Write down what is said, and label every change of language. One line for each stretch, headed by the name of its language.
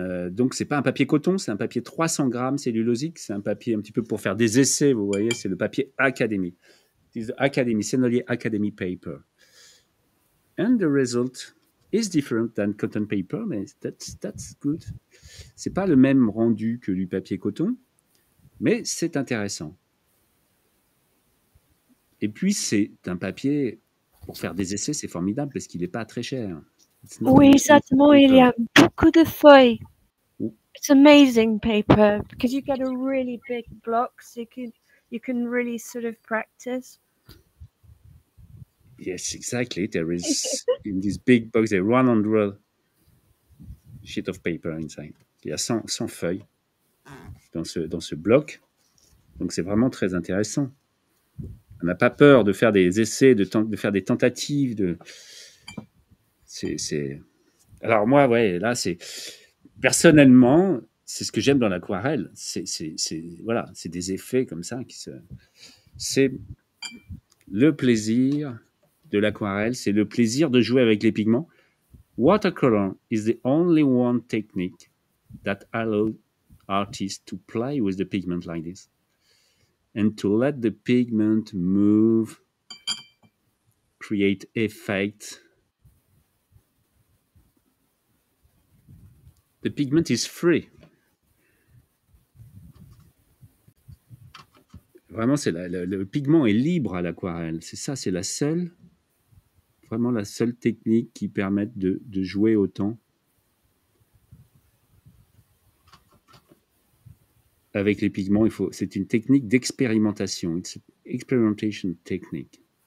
French: Donc, c'est pas un papier coton, c'est un papier 300 grammes cellulosique. C'est un papier un petit peu pour faire des essais, vous voyez. C'est le papier académique.
English: It's the academy, Sennelier Academy paper. And the result is different than cotton paper, mais that's good.
French: C'est pas le même rendu que du papier coton, mais c'est intéressant. Et puis, c'est un papier, pour faire des essais, c'est formidable parce qu'il n'est pas très cher. Oui, exactement. Il y a beaucoup de feuilles.
English: It's amazing paper because you get a really big block, so you can really sort of practice. Yes, exactly. There is in this big box there 100 sheet of paper inside.
French: Il y a 100 feuilles dans ce bloc. Donc c'est vraiment très intéressant. On n'a pas peur de faire des essais, de faire des tentatives. Alors moi, ouais, là c'est personnellement, c'est ce que j'aime dans l'aquarelle. Voilà, c'est des effets comme ça c'est le plaisir de l'aquarelle, c'est le plaisir de jouer avec les pigments.
English: Watercolor is the only one technique that allows artists to play with the pigment like this and to let the pigment move, create effect. The pigment is free.
French: Vraiment, le pigment est libre à l'aquarelle. C'est ça, c'est vraiment la seule technique qui permette de jouer autant. avec les pigments, c'est une technique d'expérimentation.
English: It's experimentation technique.